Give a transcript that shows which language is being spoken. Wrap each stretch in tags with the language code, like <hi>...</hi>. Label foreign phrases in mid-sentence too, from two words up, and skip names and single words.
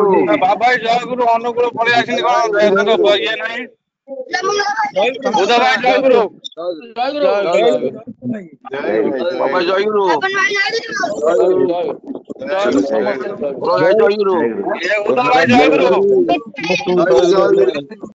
<or>ବାବା ଜୟ ଗୁରୁ ଅନୁକୂଳ ପଳେଇ ଆସିଲି କଣ ତାଙ୍କ ଇଏ ନାହିଁ ବୁଧ ଭାଇ ଜୟ ଗୁରୁ ଜୟ ଗୁରୁ ଜୟ ଗୁରୁ ଜୟ ଗୁରୁ ବାବା ଜୟ ଗୁରୁ ସମସ୍ତ ଜୟ ଗୁରୁ ଜୟ ଗୁରୁ ବୁଧ ଭାଇ ଜୟ ଗୁରୁ ଜୟ ଗୁରୁ</or>